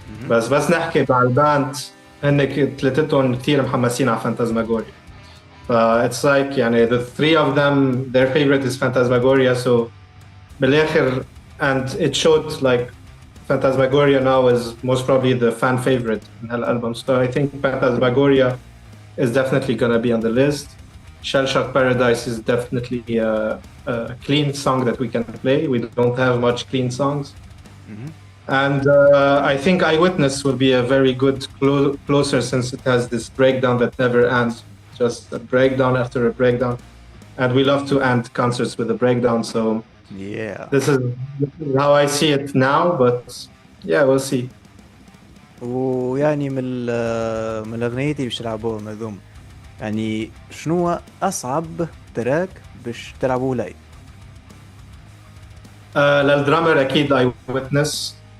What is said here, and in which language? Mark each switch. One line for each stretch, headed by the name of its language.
Arabic: بس نحكي مع الباند هن ثلاثتهم كثير محمسين على فانتازماغوريا.
English: It's like يعني the three of them, their favorite is Fantasmagoria. So بالآخر, and it showed like Fantasmagoria now is most probably the fan favorite in هالألبوم. So I think Fantasmagoria is definitely gonna be on the list. Shell Shock Paradise is definitely a clean song that we can play. We don't have much clean songs. And I think Eyewitness will be a very good closer, since it has this breakdown that never ends, just a breakdown after a breakdown. And we love to end concerts with a breakdown. So this is how I see it now, but yeah, we'll see.
Arabic: ويعني من الأغنيات اللي باش تلعبوهم هذوم، يعني شنو أصعب تراك باش تلعبوه لايف؟ للدرامر أكيد Eyewitness.